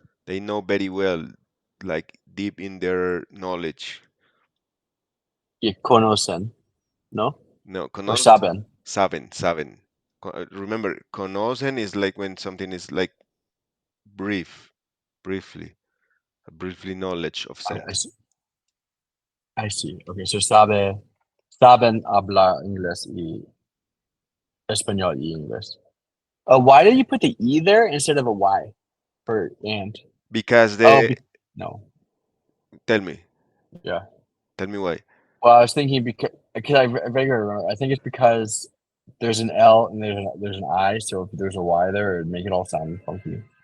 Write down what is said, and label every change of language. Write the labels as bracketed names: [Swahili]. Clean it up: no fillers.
[English] They know very well, like deep in their knowledge. [Spanish] conocen, ¿no? No, [English] Or [Spanish] conoce, saben. saben. [English] Remember, conocen is like when something is like brief, briefly, a briefly knowledge of I, I something. see. I see. Okay, so [Spanish] saben hablar inglés y español y inglés. [English] Why did you put the E there instead of a Y for and? Because Oh, the, no. tell me, Yeah. tell me why. Well, I was thinking because I vaguely remember. I think it's because there's an L and there's an I, so if there's a Y there, it'd make it all sound funky,